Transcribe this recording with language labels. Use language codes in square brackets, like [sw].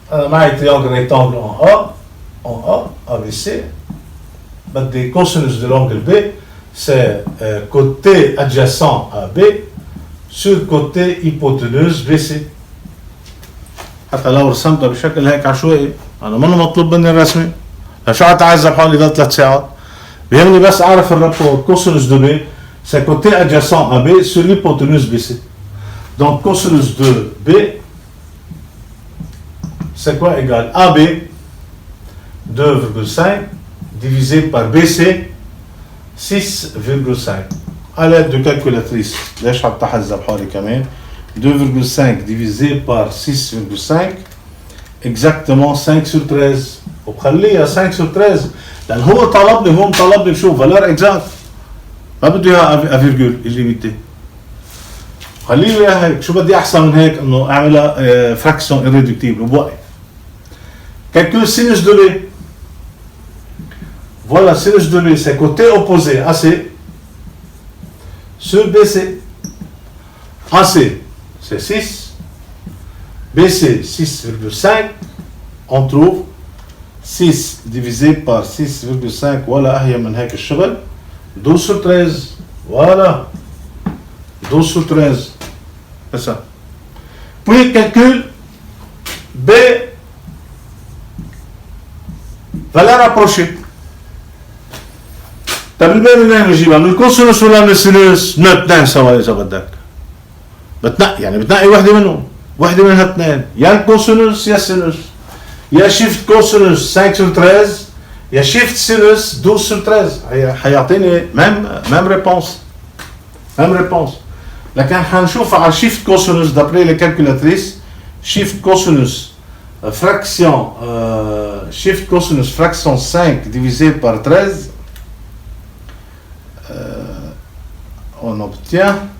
[fr] معي triangle rectangle en A, ABC. بدي cosinus de l'angle B, c'est côté adjacent à B sur côté hypoténuse BC. [ar] حتى لو رسمتها بشكل هيك عشوائي انا منه مطلوب مني الرسمه، شو حتعذب حالي ضل 3 ساعات؟ بيهمني بس اعرف الرابور [fr] cosinus de B c'est côté adjacent à B sur l'hypoténuse BC. Donc cosinus de B c'est quoi égal AB 2,5 divisé par BC 6,5 à l'aide de calculatrice. [ar] ليش حتحذب حالي كمان؟ [fr] 2,5 divisé par 6,5 exactement 5 sur 13. [ar] وبخليها 5 sur 13 لأن هو طلبني بشو فالور اكزاكت، ما بده اياها فيرجول الليميتي. خليه اياها هيك. شو بدي احسن من هيك انه اعملها فراكسيون irréductible وبوقف. [fr] Calcul sinus de B. Voilà, sinus de B, c'est côté opposé AC sur BC. AC, c'est 6. BC, 6,5. On trouve 6 divisé par 6,5. [ar] Voilà, هي من هيك الشغل. [fr] 12 sur 13. Voilà. 12 sur 13. C'est ça. Puis, calcul B. valeur rapprochée. [ar] طيب الباقي منين بنجيبها؟ من الكوسينوس ولا من السينوس؟ من الاثنين سوا اذا بدك. بتنقي يعني بتنقي وحده منهم، وحده من هالاثنين، يا الكوسينوس يا السينوس. يا شيفت كوسينوس 5 sur 13 يا شيفت سينوس 12 sur 13 حيعطيني ميم ريبونس. ميم ريبونس. لكن حنشوفها على شيفت كوسينوس دابري لي كالكولاتريس. [fr] شيفت كوسينوس fraction shift cosinus fraction 5 divisé par 13, on obtient